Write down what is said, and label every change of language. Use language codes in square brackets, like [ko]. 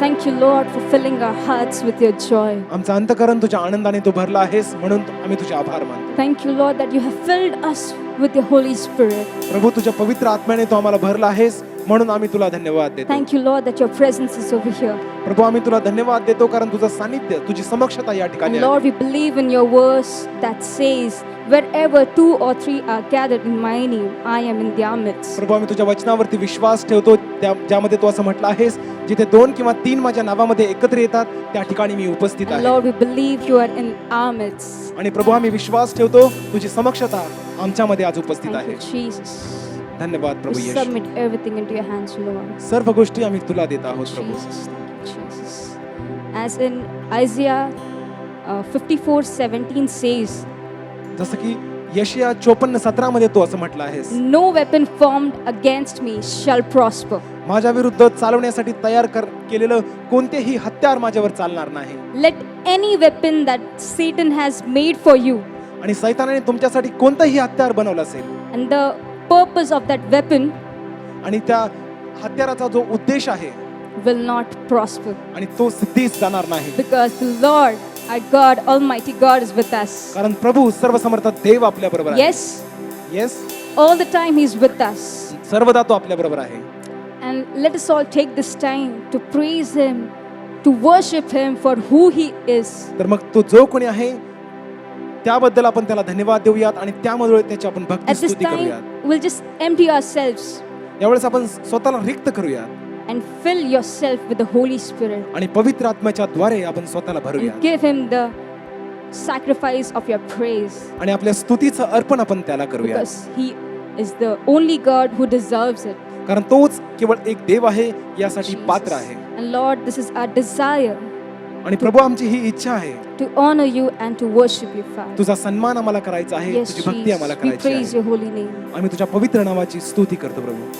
[en] Thank you, Lord, for filling our hearts with your joy. [mr] आमचं अंतःकरण तुझ्या आनंदाने तू भरला आहेस म्हणून आम्ही तुझे आभार मानतो. [en] Thank you, Lord, that you have filled us with your Holy Spirit. [mr] प्रभू तुझ्या पवित्र आत्म्याने तू आम्हाला भरला आहेस म्हणून आम्ही तुला धन्यवाद देतो. [en] Thank you, Lord, that your presence is over here. [mr] प्रभू आम्ही तुला धन्यवाद देतो कारण तुझं सानिध्य तुझी समक्षता या ठिकाणी [en] And [mr] आहे. [en] Lord, we believe in your verse that says, wherever 2 or 3 are gathered in my name, I am in their midst. [mr] प्रभू आम्ही तुझ्या वचनावरती विश्वास ठेवतो ज्यामध्ये तू असं म्हटलं आहेस जिथे 2 किंवा 3 माझ्या नावामध्ये एकत्र येतात त्या ठिकाणी मी उपस्थित [en] And [mr] आहे. [en] Lord, we believe you are in our midst. [mr] आणि प्रभू आम्ही विश्वास ठेवतो तुझी समक्षता आमच्यामध्ये आज उपस्थित [en] Thank [mr] आहे. [en] you, Jesus. [mr] धन्यवाद [en] We [mr] Prabhu Yeshu. [en] submit everything into your hands, Lord. [mr] सर्व गोष्टी आम्ही तुला देत आहोत प्रभू. [en] Jesus, thank you, Jesus. As in Isaiah 54:17 says, [mr] जसं की यशिया 54:17 मध्ये तू असं म्हटलं आहेस, [en] no weapon formed against me shall prosper. [mr] माझ्या विरुद्ध चालवण्यासाठी तयार केलेलं कोणतेही हत्यार माझ्यावर चालणार नाही. [en] Let any weapon that Satan has made for you, [mr] आणि सैतानाने तुमच्यासाठी कोणतंही हत्यार बनवलं असेल [en] and the purpose of that weapon [mr] आणि त्या हत्याराचा जो उद्देश आहे [en] will not prosper, [mr] आणि तो सिद्धीस जाणार नाही, [en] because the Lord, our God, Almighty God, is with us. [mr] कारण प्रभू सर्वसमर्थ देव आपल्या बरोबर आहे. [en] Yes, yes, all the time He's with us. [mr] सर्वदा तो आपल्या बरोबर आहे. [en] And let us all take this time to praise Him, to worship Him for who He is. [mr] तर मग तो जो कोणी आहे त्याबद्दल आपण त्याला धन्यवाद देऊयात आणि त्यामुळे त्याची आपण भक्ती [en] At this [mr] स्तुती [en] time, [mr] करूयात. [en] we'll just empty ourselves [mr] यावेळेस आपण स्वतःला रिक्त करूयात [en] and fill yourself with the Holy Spirit [mr] आणि पवित्र आत्म्याच्या द्वारे आपण स्वतःला [en] and [mr] भरूयात [en] give Him the sacrifice of your praise, [mr] आणि आपल्या स्तुतीचं अर्पण आपण त्याला करूयात. [en] because He is the only God who deserves it. [mr] कारण तोच केवळ एक देव आहे यासाठी पात्र आहे. [en] And Lord, this is our desire [mr] आणि प्रभू आमची ही इच्छा आहे [en] to honor you and to worship you, Father. [mr] तुझा सन्मान आम्हाला करायचा आहे, [en] Yes, [mr] तुझी भक्ती आम्हाला [en] Jesus, we [mr] करायची [en] praise [mr] आहे. [en] your holy name. [mr] आम्ही तुझ्या पवित्र नावाची स्तुती करतो प्रभू.